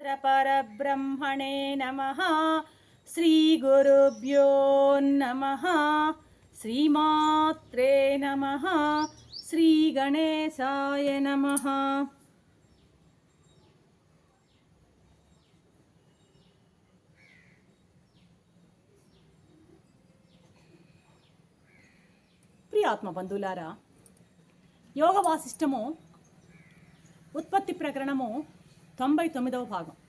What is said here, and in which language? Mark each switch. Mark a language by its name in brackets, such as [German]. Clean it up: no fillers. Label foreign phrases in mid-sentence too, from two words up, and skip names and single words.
[Sanskrit] परब्रह्मणे नमः। श्रीगुरुभ्यो नमः। श्रीमात्रे नमः। श्रीगणेशाय नमः। [Telugu] ప్రియాత్మ బంధువులారా, యోగ వాసిష్టము ఉత్పత్తి ప్రకరణము 99వ భాగం.